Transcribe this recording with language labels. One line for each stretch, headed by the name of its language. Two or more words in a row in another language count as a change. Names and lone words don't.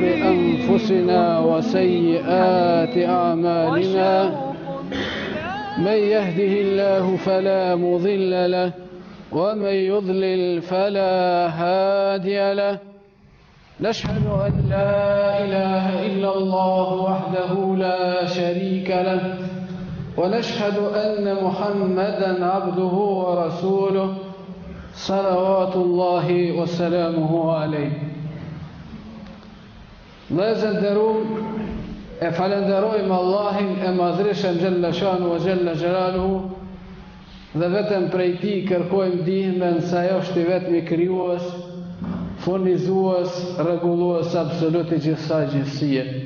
Arabic: أنفسنا وسيئات أعمالنا من يهده الله فلا مضل له ومن يضلل فلا هادي له نشهد أن لا إله إلا الله وحده لا شريك له ونشهد أن محمدًا عبده ورسوله صلوات الله وسلامه عليه.
Albanian: Vëllezër nderuar, e falenderojmë Allahin e madhreshëm
Arabic: جل شأنه وجل جلاله
Albanian: dhe vetëm prej tij kërkojmë ndihmën se ai është i vetmi krijues, furnizues, rregullues absolut i gjithsaj gjithësie.